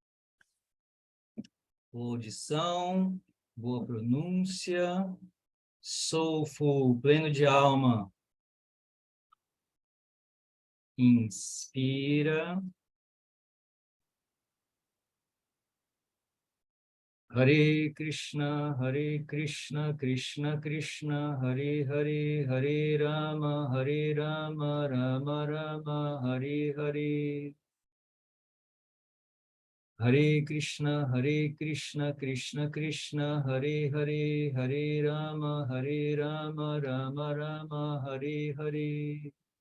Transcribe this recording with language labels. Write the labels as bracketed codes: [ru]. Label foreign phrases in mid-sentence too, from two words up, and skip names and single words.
[pt] Boa audição. Boa pronúncia. Soulful, pleno de alma. Inspira. [sa] Hare Krishna, Krishna Krishna, Hare Hare, Hare Rama, Rama Rama, Hare Hare. Hare Krishna, Krishna Krishna, Hare Hare, Hare Rama, Rama Rama, Hare Hare.